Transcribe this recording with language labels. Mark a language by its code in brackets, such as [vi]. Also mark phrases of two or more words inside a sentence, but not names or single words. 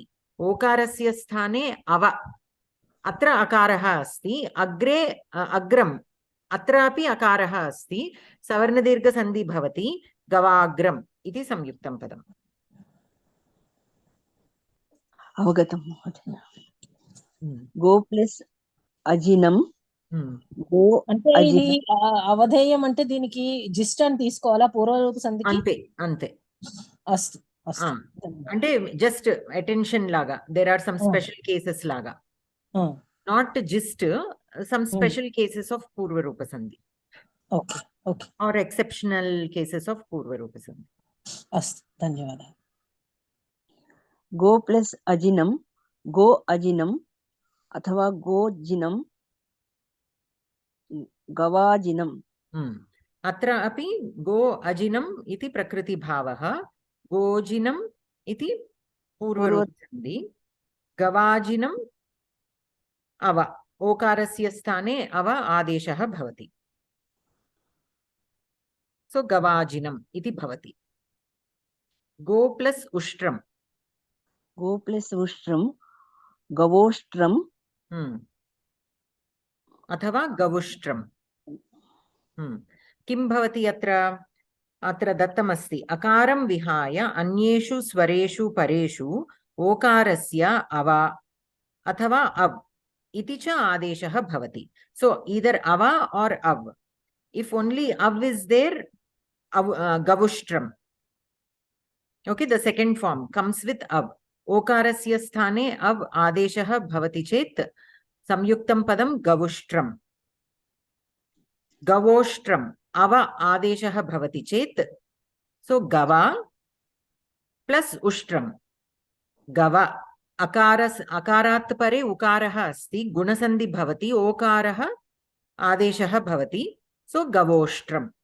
[sa] ओकारस्य स्थाने अव, अत्र अकारः अस्ति, अग्रे अग्रम अत्रापि अकारः अस्ति, सवर्णदीर्घसन्धि भवति, गवाग्रम इति संयुक्तं पदम्. अवगतं महोदय. गो प्लस అజినం గో [te] అంటే ఇది అవధేయం అంటే దీనికి జిస్ట్ అని తీసుకోవాలా పూర్వరూప సంధికి? అంతే అంతే. [sa] అస్తు అస్తు. [te] అంటే [en] just attention [te] లాగా, [en] there are some special cases [te] లాగా, [en] not gist some special cases of Purva Rupa Sandhi. Okay, okay. Or exceptional cases of Purva Rupa Sandhi. [sa] Astu, [te] ధన్యవాదాలు. [sa] గో ప్లస్ అజినం గో అజినం అథవా గోజినం గవాజినం. అత్ర అపి గో అజినం ఇతి ప్రకృతి భావః, గోజినం ఇతి పూర్వ రూప సంధి, గవాజినం అవ ओकारस्य स्थाने अव आदेशः भवति. सो गवाजिनम् इति भवति. गो प्लस उष्ट्रम, गो प्लस उष्ट्रम गवोष्ट्रम अथवा गवुष्ट्रम. किं भवति अत्र? अत्र दत्तमस्ति अकारं विहाय अन्येषु स्वरेषु परेषु ओकारस्य अव अथवा अव इति च आदेशः भवति. [en] So either ava or av. If only av is there, gavuštram. Okay, the second form comes with av. [sa] ओकारस्य स्थाने अव् आदेशः भवति चेत् संयुक्तं पदं गवुष्ट्रम्. गवोष्ट्रम् अव आदेशः भवति चेत्, so gava plus uštram. Gava अकारात् परे उकारः अस्ति, गुणसन्धि भवति, ओकारः आदेशः भवति, सो गवोष्ट्रम.